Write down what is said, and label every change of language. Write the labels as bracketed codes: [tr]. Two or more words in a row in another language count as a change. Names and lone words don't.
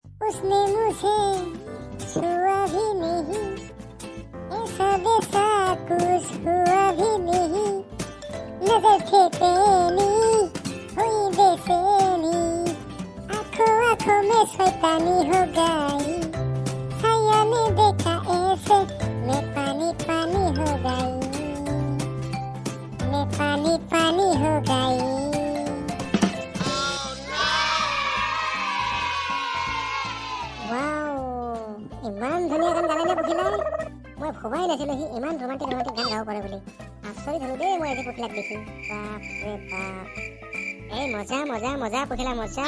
[hi] उसने मुझे छुआ भी नहीं, ऐसा वैसा कुछ हुआ भी नहीं, नजर थे तेरी हुई बेचैनी, आंखों आंखों में शैतानी हो गई, साया ने देखा ऐसे मैं पानी पानी हो गई, मैं पानी पानी हो गई। [as] ইমান ধুনীয়া গান গালে নে পখিলাই, মই ভবাই নাছিলো সি ইমান ৰোমান্টিক গান গাব পাৰে বুলি। আচৰিত হলো দেই মই আজি পখিলাক দেখি। বাপৰে বাপ, এই মজা মজা মজা পখিলা মজা।